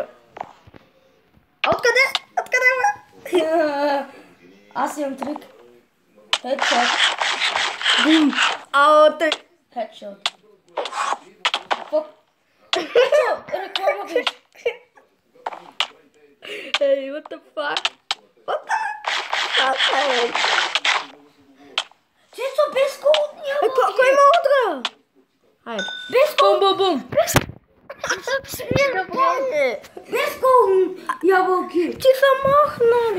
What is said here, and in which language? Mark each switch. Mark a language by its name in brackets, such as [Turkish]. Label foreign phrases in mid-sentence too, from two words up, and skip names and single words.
[Bulgarian] Откъде? Аз имам трик. Хедшот. Бум. Тъй. Хедшот. Цецо, реклама беше. Ей, [English] what the fuck? Okay. [Bulgarian] Цецо, без гол няма. Кой има утре? Хайде. Без гол. Бум. Без гол ябълки. Ти се махна.